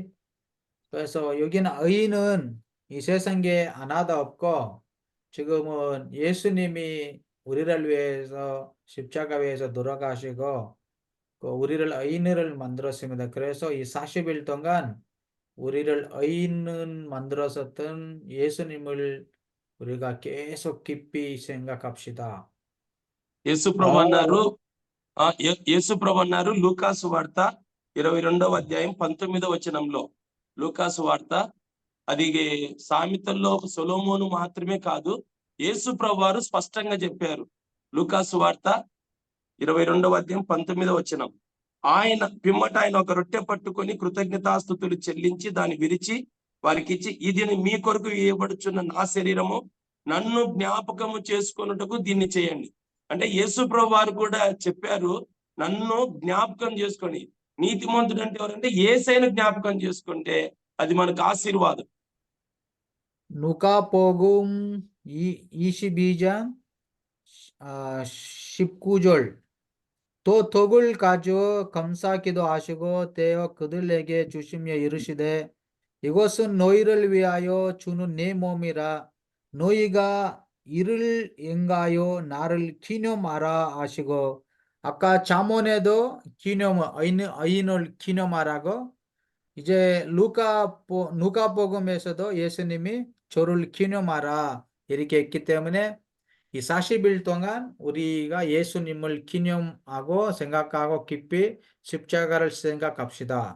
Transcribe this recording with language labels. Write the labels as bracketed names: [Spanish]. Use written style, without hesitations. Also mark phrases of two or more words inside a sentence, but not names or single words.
[Korean] 그래서 여기는 의인은 이 세상에 하나도 없고 지금은 예수님이 우리를 위해서 십자가 위에서 돌아가시고 우리를 의인을 만들었습니다. 그래서 이 40일 동안 우리를 의인은 만들었었던 예수님을 우리가 계속 깊이 생각합시다. [Telugu] యేసు ప్రభు అన్నారు యేసు ప్రభు అన్నారు లూకాసు వార్త 22వ అధ్యాయం 19వ వచనంలో లూకాసు వార్త అది సామెతల్లో సొలొమోను మాత్రమే కాదు యేసు ప్రభు వారు స్పష్టంగా చెప్పారు. లూకాసు వార్త 22వ అధ్యాయం 19వ వచనం. ఆయన పిమ్మట ఆయన ఒక రొట్టె పట్టుకొని కృతజ్ఞతాస్తుతులు చెల్లించి దాన్ని విరిచి వారికి ఇచ్చి ఇది మీ కొరకు ఇవ్వబడుచున్న నా శరీరము నన్ను జ్ఞాపకము చేసుకొనుటకు దీన్ని చేయండి. అంటే యేసు ప్రభు వారు కూడా చెప్పారు నన్ను జ్ఞాపకం చేసుకొని. నీతిమంతుడు అంటే ఎవరంటే యేసయ్యను జ్ఞాపకం చేసుకుంటే అది మనకు ఆశీర్వాదం. [Korean] 누가복음 22장 19절 또 덕을 가져 감사기도 하시고 떼어 그들에게 주시며 이르시되 이것은 너희를 위하여 주는 내 몸이라 너희가 이를 인가하여 나를 기념하라 하시고 아까 잠언에도 의인을 기념하라고 이제 누가복음에서도 예수님이 저를 기념하라 이렇게 했기 때문에 이 40일 동안 우리가 예수님을 기념하고 생각하고 깊이 십자가를 생각합시다.